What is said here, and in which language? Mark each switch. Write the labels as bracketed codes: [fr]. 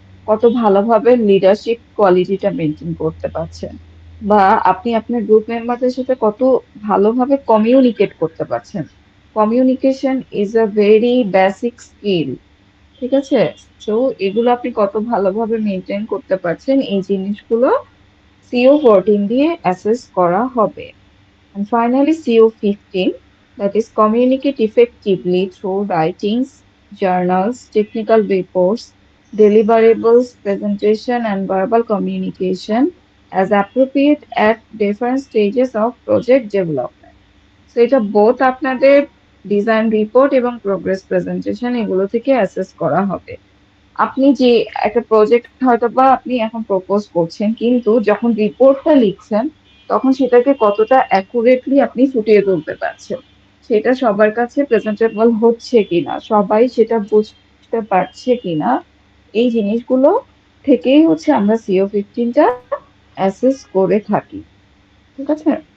[bn] কত ভালোভাবে লিডারশিপ কোয়ালিটিটা মেনটেন করতে পারছেন, বা আপনি আপনার গ্রুপ মেম্বারদের সাথে কত ভালোভাবে কমিউনিকেট করতে পারছেন। [en] communication is a very basic skill, [bn] ঠিক আছে? তো এগুলো আপনি কত ভালোভাবে মেনটেন করতে পারছেন, এই জিনিসগুলো CO14 দিয়ে অ্যাসেস করা হবে। [en] And finally, CO15, that is communicate effectively through writings, journals, technical reports, deliverables, presentation, and verbal communication as appropriate at different stages of project development. [bn] So এটা বোথ আপনাদের ডিজাইন রিপোর্ট এবং progress presentation এগুলো থেকে assess করা হবে। আপনি যে একটা প্রজেক্ট হয়তো বা আপনি এখন প্রপোজ করছেন, কিন্তু যখন রিপোর্টটা লিখছেন তখন সেটাকে কতটা অ্যাকুরেটলি আপনি ফুটিয়ে তুলতে পারছেন, সেটা সবার কাছে প্রেজেন্টেবল হচ্ছে কিনা, সবাই সেটা বুঝতে পারছে কিনা, এই জিনিসগুলো থেকেই হচ্ছে আমরা CO15টা অ্যাসেস করে থাকি। ঠিক আছে?